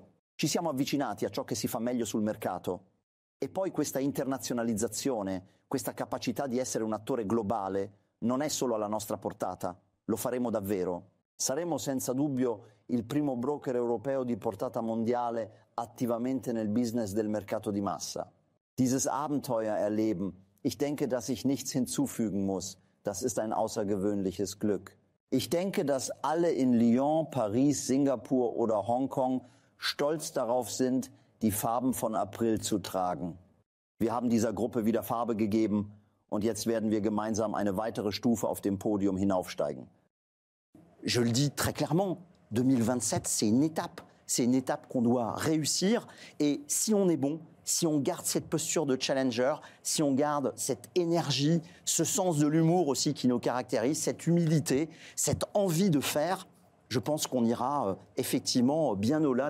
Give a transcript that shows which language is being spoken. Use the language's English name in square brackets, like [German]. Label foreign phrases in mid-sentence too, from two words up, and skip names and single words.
[Italian] Ci siamo avvicinati a ciò che si fa meglio sul mercato e poi questa internazionalizzazione, questa capacità di essere un attore globale non è solo alla nostra portata, lo faremo davvero. Saremo senza dubbio il primo broker europeo di portata mondiale attivamente nel business del mercato di massa. [German] Dieses Abenteuer erleben, ich denke, dass ich nichts hinzufügen muss. Das ist ein außergewöhnliches Glück. Ich denke, dass alle in Lyon, Paris, Singapur oder Hongkong stolz darauf sind, die Farben von April zu tragen. Wir haben dieser Gruppe wieder Farbe gegeben und jetzt werden wir gemeinsam eine weitere Stufe auf dem Podium hinaufsteigen. [French] Je le dis très clairement, 2027, c'est une étape qu'on doit réussir. Et si on est bon, si on garde cette posture de challenger, si on garde cette énergie, ce sens de l'humour aussi qui nous caractérise, cette humilité, cette envie de faire, je pense qu'on ira effectivement bien au-delà de la Lune.